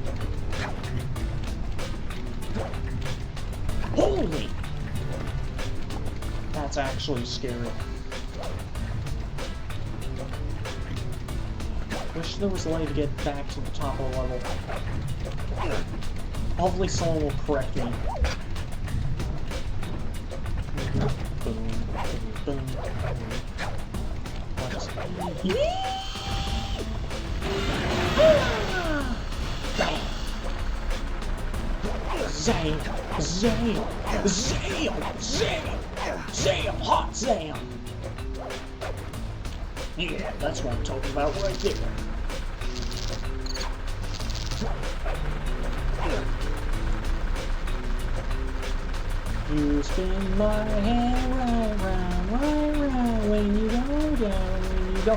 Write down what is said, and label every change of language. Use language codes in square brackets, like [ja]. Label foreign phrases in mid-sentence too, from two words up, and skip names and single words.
[en] Holy! actually scary. Wish there was a way to get back to the top of the level. Hopefully someone will correct me. Boom, boom, boom. Zam! Zam! Zam! Zam! Zam! Hot Zam! Yeah, that's what I'm talking about right there. You spin my hand right round, right round, when you go down, when you go...